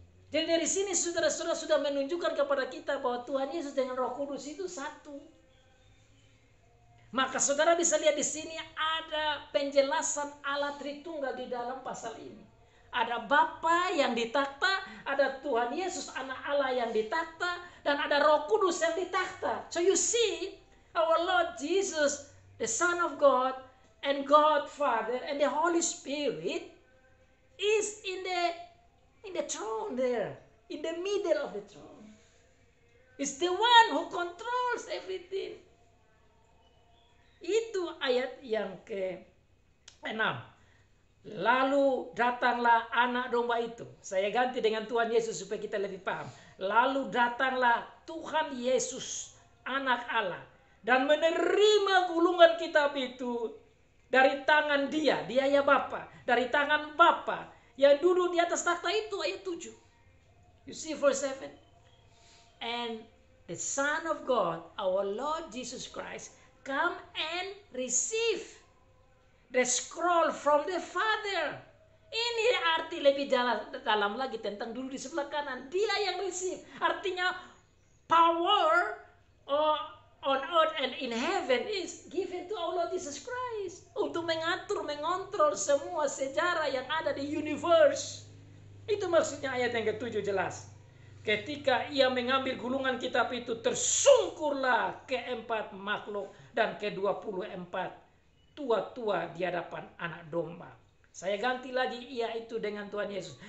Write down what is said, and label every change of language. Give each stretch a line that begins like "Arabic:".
Indonesian: Jadi dari sini saudara-saudara sudah menunjukkan kepada kita bahwa Tuhan Yesus dengan Roh Kudus itu satu. Maka saudara bisa lihat di sini ada penjelasan Allah Tritunggal di dalam pasal ini. Ada Bapa yang ditakta, ada Tuhan Yesus anak Allah yang ditakta, dan ada Roh Kudus yang ditakta.
English: So you see, our Lord Jesus, the Son of God, and God Father, and the Holy Spirit is in the throne there, in the middle of the throne. It's the one who controls everything.
Indonesian: Itu ayat yang ke-6. Lalu datanglah anak domba itu. Saya ganti dengan Tuhan Yesus supaya kita lebih paham. Lalu datanglah Tuhan Yesus, anak Allah, dan menerima gulungan kitab itu dari tangan dia ya Bapa, dari tangan Bapa yang duduk di atas takhta itu, ayat 7.
English: You see verse 7. And the Son of God, our Lord Jesus Christ, come and receive the scroll from the Father.
Indonesian: Ini arti lebih dalam lagi tentang dulu di sebelah kanan. Dia yang receive. Artinya power
English: on earth and in heaven is given to our Lord Jesus Christ.
Indonesian: Untuk mengatur, mengontrol semua sejarah yang ada di universe. Itu maksudnya ayat yang ke-7 jelas. Ketika ia mengambil gulungan kitab itu, tersungkurlah keempat makhluk dan ke-24 tua-tua di hadapan anak domba. Saya ganti lagi ia itu dengan Tuhan Yesus.